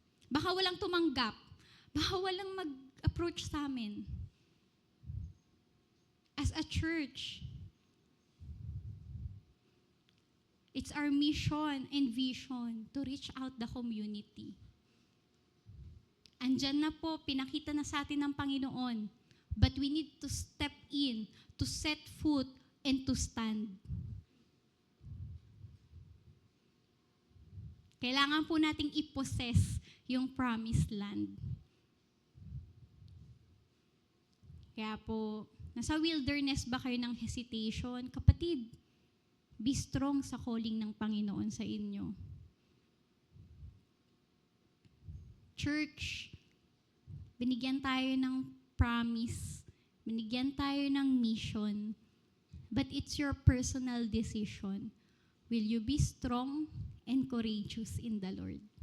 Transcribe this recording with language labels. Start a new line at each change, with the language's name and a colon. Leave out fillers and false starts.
Filipino: Baka walang tumanggap. Baka walang mag-approach sa amin.
English: As a church, it's our mission and vision to reach out the community.
Filipino: Andyan na po, pinakita na sa atin ng Panginoon.
English: But we need to step in, to set foot, and to stand.
Filipino: Kailangan po nating i-possess yung promised land. Kaya po, nasa wilderness ba kayo ng hesitation? Kapatid,
English: be strong
Filipino: sa calling ng Panginoon sa inyo.
English: Church,
Filipino: binigyan tayo ng
English: promise, binigyan tayo ng mission, but it's your personal decision. Will you be strong and courageous in the Lord?